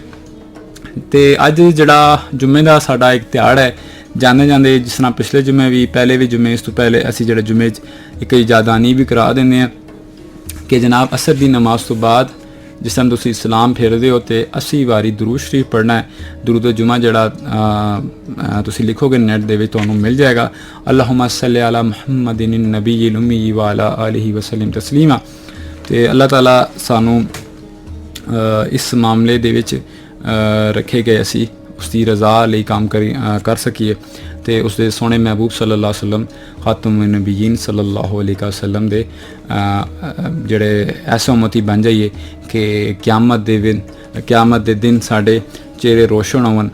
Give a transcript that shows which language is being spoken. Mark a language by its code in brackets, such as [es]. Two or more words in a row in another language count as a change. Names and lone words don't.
[pa] ਤੇ ਅੱਜ ਜਿਹੜਾ ਜੁਮੇ ਦਾ ਸਾਡਾ ਇੱਕ ਤਿਹਾੜ ਹੈ, ਜਾਂਦੇ ਜਾਂਦੇ ਜਿਸ ਤਰ੍ਹਾਂ ਪਿਛਲੇ ਜੁਮੇ ਵੀ, ਪਹਿਲੇ ਵੀ ਜੁਮੇ, ਇਸ ਤੋਂ ਪਹਿਲੇ ਅਸੀਂ ਜਿਹੜੇ ਜੁਮੇ 'ਚ ਇੱਕ ਇਜਾਦਾਨੀ ਵੀ ਕਰਾ ਦਿੰਦੇ ਹਾਂ ਕਿ ਜਨਾਬ ਅਸਰ ਦੀ ਨਮਾਜ਼ ਤੋਂ ਬਾਅਦ ਜਿਸ ਟਾਈਮ ਤੁਸੀਂ ਸਲਾਮ ਫੇਰਦੇ ਹੋ ਤੇ 80 ਵਾਰੀ ਦਰੂਦ ਸ਼ਰੀਫ ਪੜ੍ਹਨਾ ਹੈ। ਦਰੂਦ ਜੁਮਾ ਜਿਹੜਾ ਤੁਸੀਂ ਲਿਖੋਗੇ ਨੈਟ ਦੇ ਵਿੱਚ ਤੁਹਾਨੂੰ ਮਿਲ ਜਾਏਗਾ, [ar] اللهم صل على محمد النبي الأمي و على آله وسلم تسليما. [pa] ਤੇ ਅੱਲਾਹ ਤਾਲਾ ਸਾਨੂੰ ਇਸ ਮਾਮਲੇ ਦੇ ਵਿੱਚ ਰੱਖੇ ਗਏ ਅਸੀਂ ਉਸ ਦੀ ਰਜ਼ਾ ਲਈ ਕੰਮ ਕਰ ਸਕੀਏ, ਤੇ ਉਸ ਦੇ ਸੋਹਣੇ ਮਹਿਬੂਬ [ar] صلى الله عليه وسلم خاتم النبيين صلى الله عليه وسلم [pa] ਦੇ ਜਿਹੜੇ ਐਸੇ ਉਮਤੀ ਬਣ ਜਾਈਏ ਕਿ ਕਿਆਮਤ ਦੇ ਦਿਨ ਸਾਡੇ ਚਿਹਰੇ ਰੋਸ਼ਨ ਹੋਣ।